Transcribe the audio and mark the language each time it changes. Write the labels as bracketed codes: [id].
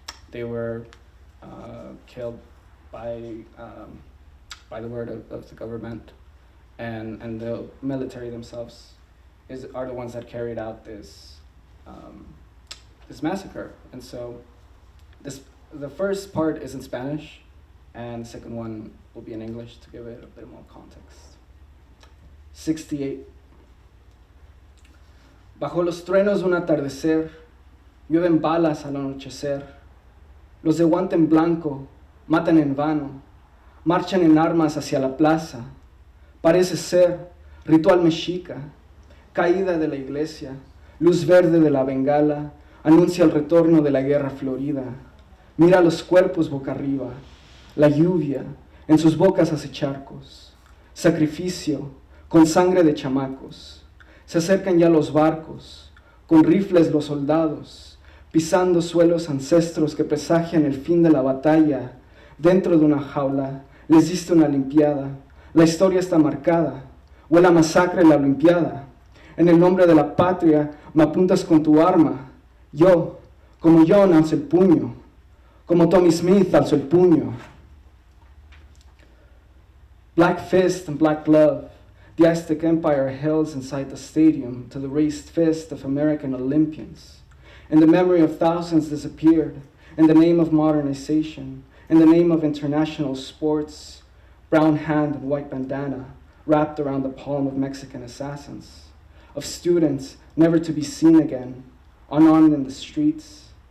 [en] They were killed by the word of the government, and the military themselves are the ones that carried out this massacre. And so the first part is in Spanish, and the second one will be in English to give it a bit more context. 68. [es] Bajo los truenos de un atardecer, llueven balas al anochecer. Los de guante en blanco matan en vano, marchan en armas hacia la plaza. Parece ser ritual mexica, caída de la iglesia, luz verde de la bengala, anuncia el retorno de la guerra florida. Mira los cuerpos boca arriba, la lluvia, en sus bocas hace charcos. Sacrificio, con sangre de chamacos. Se acercan ya los barcos, con rifles los soldados, pisando suelos ancestros que presagian el fin de la batalla. Dentro de una jaula les diste una limpiada, la historia está marcada, huele a masacre la olimpiada. En el nombre de la patria me apuntas con tu arma. Yo, como John, alzo el puño, como Tommy Smith alzo el puño. [en] Black fist and black glove, the Aztec Empire hails inside the stadium to the raised fist of American Olympians. In the memory of thousands disappeared, in the name of modernization, in the name of international sports, brown hand and white bandana wrapped around the palm of Mexican assassins, of students never to be seen again, unarmed in the streets.